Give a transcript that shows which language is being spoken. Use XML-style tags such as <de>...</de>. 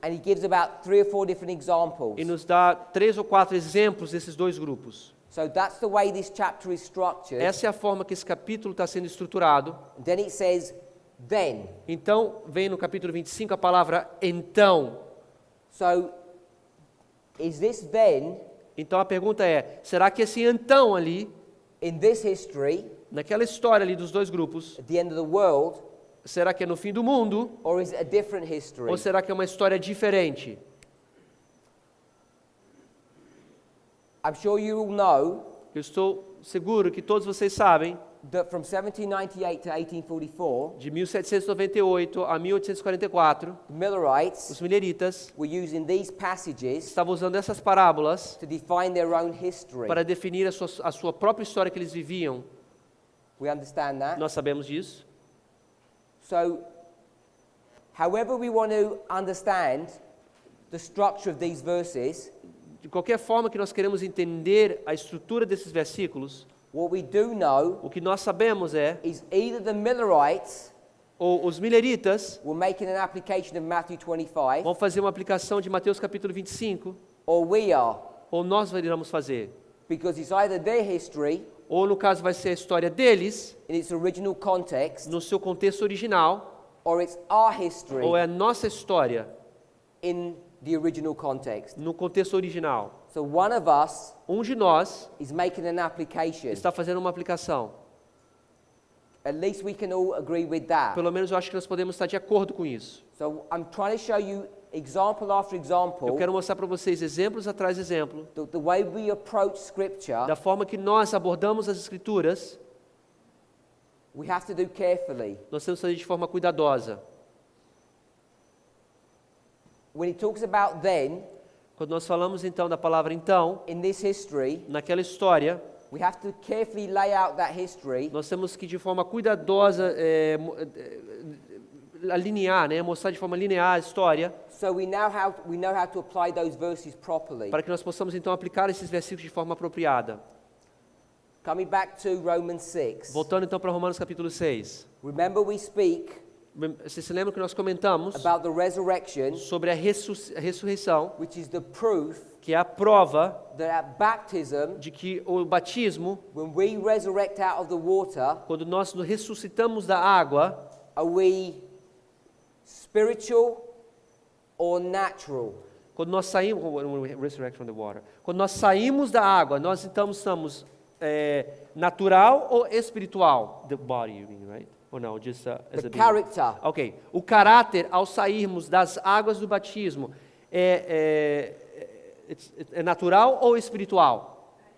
<en>and he gives about 3 or 4 different examples.</en> <pt>e nos dá 3 ou 4 exemplos desses dois grupos.</pt> <en>So that's the way this chapter is structured.</en> <pt>Essa é a forma que esse capítulo está sendo estruturado.</pt> <en>Then it says, then.</en> <pt>Então, vem no capítulo 25 a palavra então.</pt> <en>So is this then,</en> <pt>Então a pergunta é, será que esse então ali,</pt> <en>in this history,</en> <pt>naquela história ali dos dois grupos,</pt> <en>at the end of the world,</en> <pt>será que é no fim do mundo</pt> <en>or is it a different history?</en> <pt>ou será que é uma história diferente?</pt> <en>I'm sure you all know</en> <pt>Eu estou seguro que todos vocês sabem,</pt> <en>that from 1798 to 1844,</en> <pt>de 1798 a 1844,</pt> <en>the Millerites</en> <pt>os mileritas</pt> <en>were using these passages</en> <pt>estavam usando essas parábolas</pt> <en>to define their own history.</en> <pt>para definir a sua própria história que eles viviam.</pt> <en>We understand that?</en> <pt>Nós sabemos disso.</pt> <en>So, however we want to understand the structure of these verses,</en> <pt>De qualquer forma que nós queremos entender a estrutura desses versículos,</pt> <en>what we do know</en> <pt>o que nós sabemos é,</pt> <en>is either the Millerites</en> <pt>ou os mileritas</pt> <en>were making an application of Matthew 25,</en> <pt>vão fazer uma aplicação de Mateus capítulo 25,</pt> <en>or we are,</en> <pt>ou nós iremos fazer.</pt> <en>because it's either their history</en> <pt>Ou no caso vai ser a história deles,</pt> <en>in its original context,</en> <pt>no seu contexto original,</pt> <en>or it's our history</en> <pt>ou é a nossa história</pt> <en>in the original context.</en> <pt>no contexto original.</pt> <en>So one of us</en> <pt>Um de nós</pt> <en>is making an application.</en> <pt>está fazendo uma aplicação.</pt> <en>At least we can all agree with that.</en> <pt>Pelo menos eu acho que nós podemos estar de acordo com isso.</pt> <en>So I'm trying to show you example after example</en> <pt>Eu quero mostrar para vocês exemplos atrás de exemplo,</pt> <en>the way we approach scripture.</en> <pt>da forma que nós abordamos as escrituras.</pt> <en>We have to do carefully.</en> <pt>Nós temos que fazer de forma cuidadosa.</pt> <en>When it talks about then,</en> <pt>Quando nós falamos então da palavra então,</pt> <en>in this history,</en> <pt>naquela história,</pt> <en>we have to carefully lay out that history</en> <pt>nós temos que de forma cuidadosa alinhar, mostrar de forma linear a história,</pt> <en>so we know how to apply those verses properly.</en> <pt>para que nós possamos então aplicar esses versículos de forma apropriada.</pt> <en>Coming back to Romans 6.</en> <pt>Voltando então para Romanos capítulo 6.</pt> <en>Remember we speak</en> <pt>Você se lembra que nós comentamos</pt> <en>about the resurrection,</en> <pt>sobre a ressurreição,</pt> <en>which is the proof</en> <pt>que é a prova</pt> <en>that at baptism,</en> <pt>de que o batismo,</pt> <en>when we resurrect out of the water,</en> <pt>quando nós nos ressuscitamos da água,</pt> <en>are we spiritual or natural?</en> <pt>quando nós saímos,</pt> <en>resurrect from the water,</en> <pt>quando nós saímos da água, nós então estamos natural ou espiritual?</pt> <en>The body, you mean, right? Or no, just as The a being? character. Ok.</en> <pt>O caráter ao sairmos das águas do batismo é natural ou espiritual?</pt>